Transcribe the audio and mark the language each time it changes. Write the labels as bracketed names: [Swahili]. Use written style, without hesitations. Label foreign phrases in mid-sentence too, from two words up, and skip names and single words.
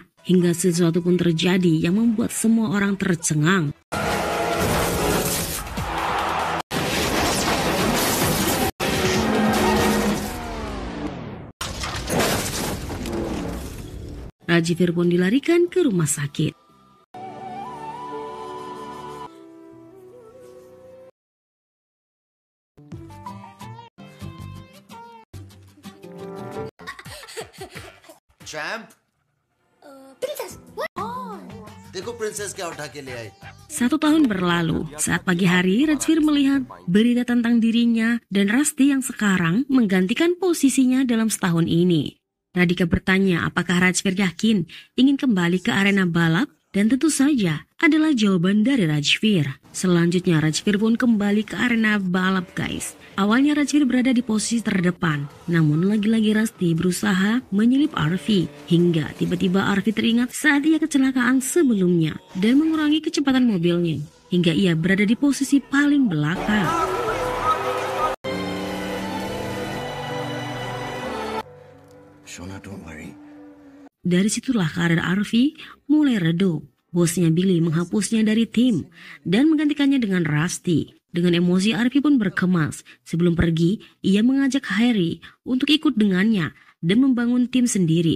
[Indonesian] Hingga sesuatu pun terjadi yang membuat semua orang tercengang. Rajveer pun dilarikan ke rumah sakit. [English] champ princess [Hindi] देखो प्रिंसेस क्या उठा के ले आई. [Indonesian] 1 tahun berlalu, saat pagi hari Rajveer melihat berita tentang dirinya dan Rusty yang sekarang menggantikan posisinya dalam setahun ini. Radhika bertanya apakah Rajveer yakin ingin kembali ke arena balap, dan tentu saja adalah jawaban dari Rajveer. Selanjutnya Rajveer pun kembali ke arena balap guys. Awalnya Rajveer berada di posisi terdepan, namun lagi-lagi Rusty berusaha menyelip Arfi, hingga tiba-tiba Arfi teringat saat ia kecelakaan sebelumnya dan mengurangi kecepatan mobilnya, hingga ia berada di posisi paling belakang. [English] Shona, don't worry. [Indonesian] Dari situlah karir Arfi mulai redup. Bosnya Billy menghapusnya dari tim dan menggantikannya dengan Rusty. Dengan emosi Arfi pun berkemas. Sebelum pergi, ia mengajak Harry untuk ikut dengannya dan membangun tim sendiri.